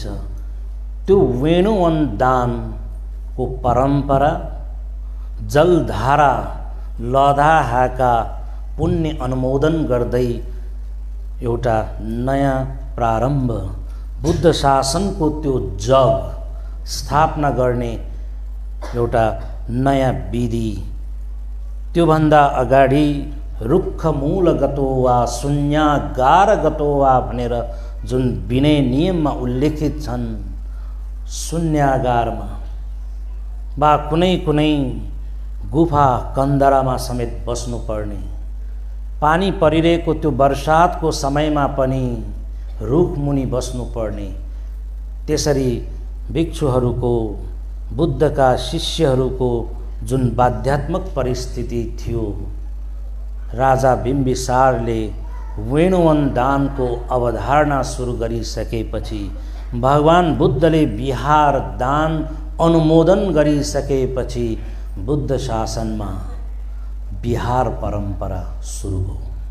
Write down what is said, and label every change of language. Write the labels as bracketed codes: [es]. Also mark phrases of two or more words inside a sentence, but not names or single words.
[ne] त्यो वेणुवन दानको परम्परा जलधारा लदाहाका पुण्य अनुमोदन गर्दै एउटा नयाँ प्रारम्भ, बुद्ध शासनको त्यो जग स्थापना गर्ने एउटा नयाँ विधि। त्योभन्दा अगाडि [pi] रुक्ख मूल गतो वा [ne] शून्यागार गतो वा भनेर जुन विनय नियममा उल्लेखित छन्, शून्यागारमा वा कुनै कुनै गुफा कन्दरामा समेत बस्नुपर्ने, पानी परिरहेको त्यो वर्षातको समयमा पनि रुखमुनि बस्नुपर्ने, त्यसरी भिक्षुहरूको, बुद्धका शिष्यहरूको जुन बाध्यात्मक परिस्थिति थियो, राजा बिम्बिसारले वेणुवन दानको अवधारणा सुरु गरिसकेपछि, भगवान बुद्धले विहार दान अनुमोदन गरिसकेपछि बुद्ध शासनमा विहार परम्परा सुरु भयो।